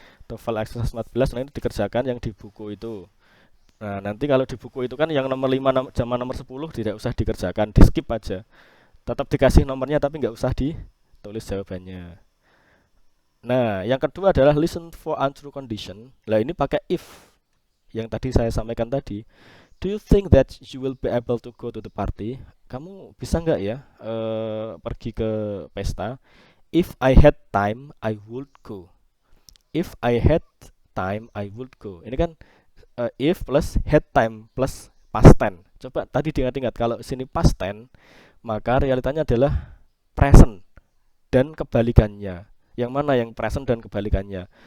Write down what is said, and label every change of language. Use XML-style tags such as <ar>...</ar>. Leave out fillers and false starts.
<id>TOEFL exercise 14 nanti dikerjakan yang di buku itu. Nah, nanti kalau di buku itu kan yang nomor 5 sama nomor 10 tidak usah dikerjakan, di skip aja. Tetap dikasih nomornya tapi nggak usah ditulis jawabannya. Nah, yang kedua adalah listen for untrue condition. Lah ini pakai if. Yang tadi saya sampaikan tadi.</id> <en>Do you think that you will be able to go to the party?</en> <id>Kamu bisa nggak ya pergi ke pesta?</id> <en>If I had time, I would go. If I had time, I would go.</en> <id>Ini kan if plus had time plus past tense. Coba tadi diingat-ingat kalau sini past tense, maka realitanya adalah present dan kebalikannya. Yang mana yang present dan kebalikannya?</id>